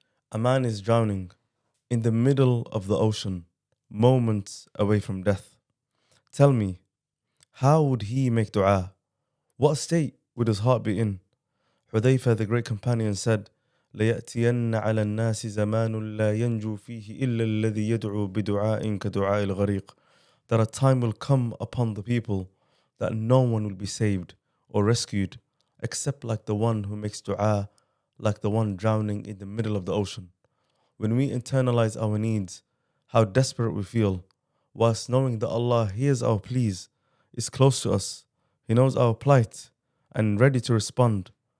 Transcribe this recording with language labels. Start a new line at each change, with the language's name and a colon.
English: A man is drowning in the middle of the ocean, moments away from death. Tell me, how would he make dua? What state would his heart be in?
Arabic: Hudayfa,
English: the great companion, said,
Arabic: ليأتين على الناس زمان لا ينجو فيه إلا الذي يدعو بدعاء كدعاء الغريق.
English: That a time will come upon the people that no one will be saved or rescued except like the one who makes dua, like the one drowning in the middle of the ocean. When we internalize our needs, how desperate we feel, whilst knowing that Allah hears our pleas, is close to us, He knows our plight, and ready to respond.